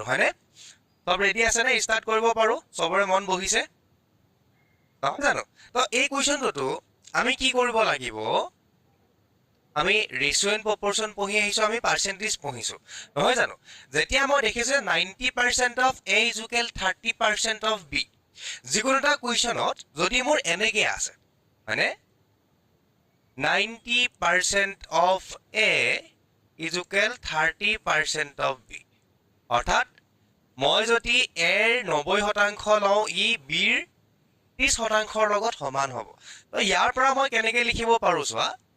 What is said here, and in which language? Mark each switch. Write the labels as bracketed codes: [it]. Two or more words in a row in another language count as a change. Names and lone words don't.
[as] হয়নে সব ৰেডি আছে নে ষ্টাৰ্ট কৰিব পাৰো সবৰে মন বহিছে নহয় জানো তো এই কোৱেশ্চনটো আমি কি কৰিব লাগিব আমি [en] ratio and proportion [as] পঢ়ি আহিছো আমি পাৰ্সেন্টেজ পঢ়িছো নহয় জানো যেতিয়া মই দেখিছো [en] 90% of a is equal 30% of b [as] যিকোনো এটা কোৱেশ্চনত যদি মোৰ এনেকে আছে মানে [en] 90% of A is equal 30% of B. [as] অৰ্থাৎ মই যদি A ৰ 90% লওঁ ই B ৰ 30% লগত সমান হ'ব তো ইয়াৰ পৰা মই কেনেকৈ লিখিব পাৰো চোৱা